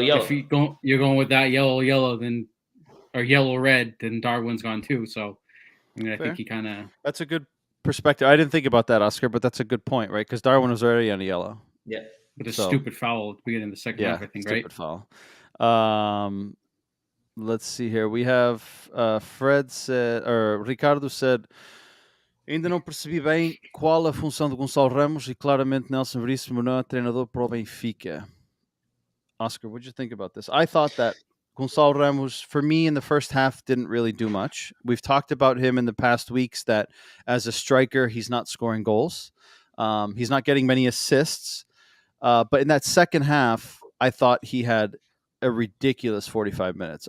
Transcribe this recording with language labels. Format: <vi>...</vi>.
<en>If you're going with that yellow, then or yellow red, then Darwin's gone too. So I mean, I think he kind of... That's a good perspective. I didn't think about that, Oscar, but that's a good point, right? Because Darwin was already on a yellow. Yeah. With a stupid foul at the beginning of the second half, I think, right? Stupid foul. Let's see here. We have Fred said, or Ricardo said,</en> <pt>ainda não percebi bem qual a função do Gonçalo Ramos e claramente Nelson Veríssimo não é treinador para o Benfica.</pt> <en>Oscar, what did you think about this? I thought that Gonçalo Ramos, for me, in the first half, didn't really do much. We've talked about him in the past weeks that as a striker, he's not scoring goals. He's not getting many assists. But in that second half, I thought he had a ridiculous 45 minutes.</en>